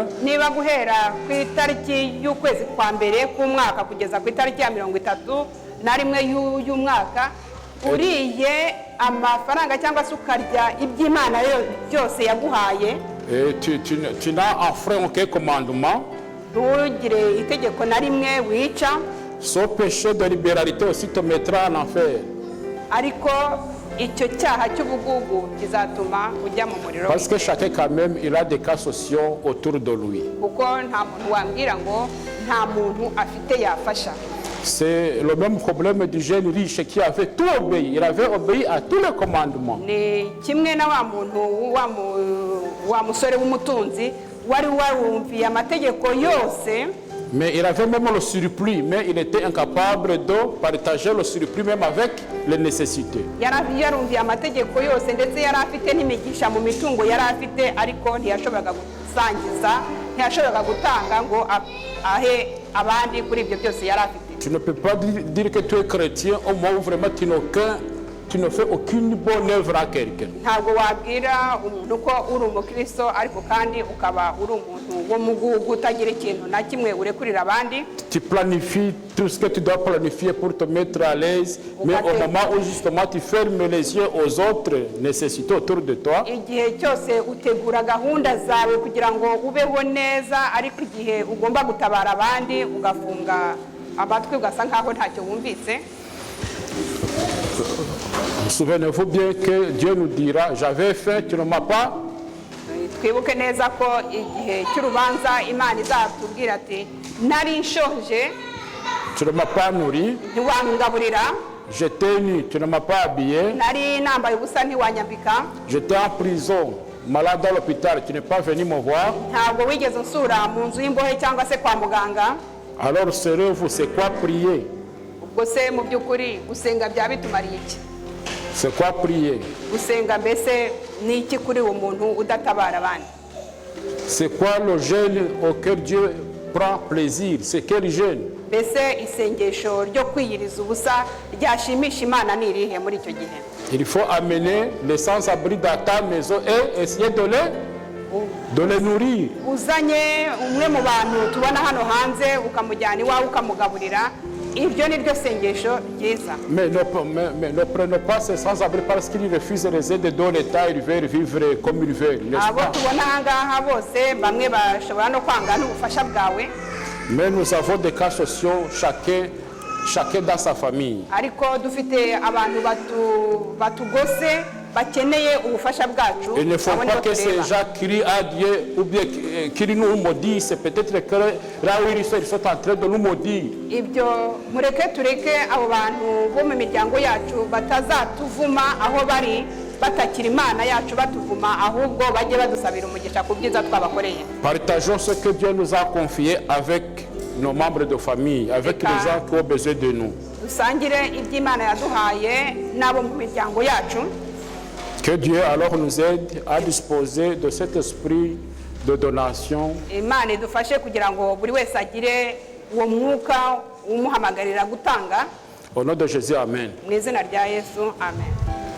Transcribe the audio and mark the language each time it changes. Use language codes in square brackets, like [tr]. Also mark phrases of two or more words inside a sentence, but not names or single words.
[rw] Niba guhera ku itariki y'ukwezi kwa mbere k'umwaka kugeza ku itariki ya 31 y'umwaka uriye amafaranga cyangwa se ukarya iby'Imana byose yaguhaye, [fr] Et tu n'as enfreint aucun commandement. [rw] ntugire itegeko na rimwe wica, [fr] Ce péché de libéralité aussi te mettra en enfer. [rw] ariko icyo cyaha cy'ubugugu kizatuma ujya mu muriro [fr] Parce que [rw] w'iteka. [fr] chacun quand même, il a des cas sociaux autour de lui. [rw] Kuko nta muntu wambwira ngo nta muntu afite yafasha. [fr] C'est le même problème du jeune riche qui avait tout obéi. Il avait obéi à tous les commandements. [rw] Ni kimwe na wa muntu wa musore w'umutunzi wari warumviye amategeko yose, [fr] mais il avait même le surplus, mais il était incapable de partager le surplus même avec les nécessités. [rw] yari yarumviye amategeko yose ndetse yari afite n'imigisha mu mitungo yari afite, ariko ntiyashoboraga gusangiza, ntiyashoboraga gutanga ngo ahe abandi kuri ibyo byose yari afite. [fr] Tu ne peux pas dire que tu es chrétien au moment où vraiment tu ne fais aucune bonne œuvre à quelqu'un. [rw] Ntabwo wabwira umuntu ko uri umukristo ariko kandi ukaba uri umuntu wo mugugu utagira ikintu na kimwe urekurira abandi. [fr] Tu planifies tout ce que tu dois planifier pour te mettre à l'aise, mais au moment où justement tu fermes les yeux aux autres nécessités autour de toi. [rw] Igihe cyose utegura gahunda zawe kugira ngo ubeho neza, ariko igihe ugomba gutabara abandi ugafunga amatwi ugasa nkaho ntacyo wumvise. [fr] Souvenez-vous bien que Dieu nous dira, j'avais faim, tu ne m'as pas. [rw] Twibuke neza ko igihe cy'urubanza Imana izatubwira ati nari nshonje, [fr] Tu ne m'as pas nourri. [rw] ntiwangaburira, [fr] J'étais nu, tu ne m'as pas habillé. [rw] nari nambaye ubusa ntiwanyambika, [fr] J'étais en prison, malade à l'hôpital, tu n'es pas venu me voir. [rw] ntabwo wigeze unsura mu nzu y'imbohe cyangwa se kwa muganga. [fr] Alors, serez-vous, c'est quoi prier? [rw] Ubwo se mu by'ukuri gusenga byaba bitumariye iki? [fr] C'est quoi prier? [rw] Gusenga mbese ni iki kuri uwo muntu udatabara abandi? [fr] C'est quoi le jeûne auquel Dieu prend plaisir? C'est quel jeûne? [rw] Mbese isengesho ryo kwiyiriza ubusa ryashimisha Imana ni irihe muri icyo gihe? [fr] Il faut amener les sans-abri dans ta maison et essayer de les nourrir. [rw] Uzanye umwe mu bantu tubona hano hanze ukamujyana iwawe ukamugaburira, iryo ni ryo sengesho ryiza. [fr] Mais ne prenons pas ces sans-abri parce qu'ils refusent les aides de l'État, ils veulent vivre comme ils veulent, n'est-ce [rw] Abo [fr] pas? [rw] tubona aha ngaha bose bamwe bashobora no kwanga n'ubufasha bwawe, [fr] Mais nous avons des cas sociaux, chacun dans sa famille. [rw] ariko dufite abantu batugose bakeneye ubufasha bwacu. [fr] Il ne faut [rw] abo [fr] pas [rw] nibo [fr] que ces [rw] tureba. [fr] gens crient à Dieu ou bien qu'ils nous maudissent. C'est peut-être que là où ils sont en train de nous maudire. [rw] Ibyo mureke tureke abo bantu bo mu miryango yacu batazatuvuma aho bari, batakira Imana yacu batuvuma, ahubwo bajye badusabira umugisha ku byiza twabakoreye. [fr] Partageons ce que Dieu nous a confié avec nos membres de famille, avec les gens qui ont besoin de nous. [rw] Dusangire iby'Imana yaduhaye n'abo mu miryango yacu. [fr] Que Dieu alors nous aide à disposer de cet esprit de donation. [rw] Imana idufashe kugira ngo buri wese agire uwo mwuka umuhamagarira gutanga. [fr] Au nom de Jésus, Amen. [rw] Mu izina rya Yesu, amen.